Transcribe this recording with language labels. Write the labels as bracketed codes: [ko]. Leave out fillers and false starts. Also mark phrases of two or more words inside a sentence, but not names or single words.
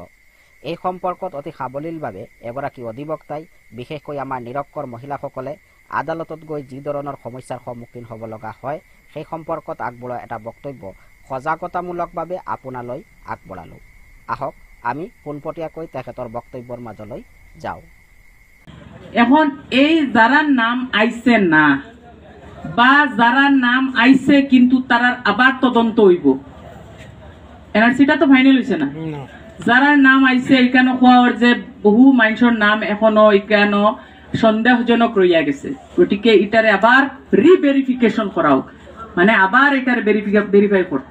[as] এই সম্পৰ্কত অতি সাৱলীলভাৱে এগৰাকী অধিবক্তাই বিশেষকৈ আমাৰ নিৰক্ষৰ মহিলাসকলে আদালতত গৈ যি ধৰণৰ সমস্যাৰ সন্মুখীন হ'ব লগা হয় সেই সম্পৰ্কত আগবঢ়োৱা এটা বক্তব্য সজাগতামূলকভাৱে আপোনালৈ আগবঢ়ালোঁ। আহক আমি পোনপটীয়াকৈ তেখেতৰ বক্তব্যৰ মাজলৈ যাওঁ। [syl] এখন এই যারা নাম আইছে না বা যারা নাম আইছে কিন্তু তারার আবার তদন্ত হইব, এনআরসিটা তো ফাইনাল হইছে না। যারা নাম আইছে এখানে হওয়ার যে বহু মানুষের নাম এখনো এখানে সন্দেহজনক রইয়া গেছে, গতিকে এটারে আবার রিভেরিফিকেশন করা হোক, মানে আবার এটারে ভেরিফাই করতো।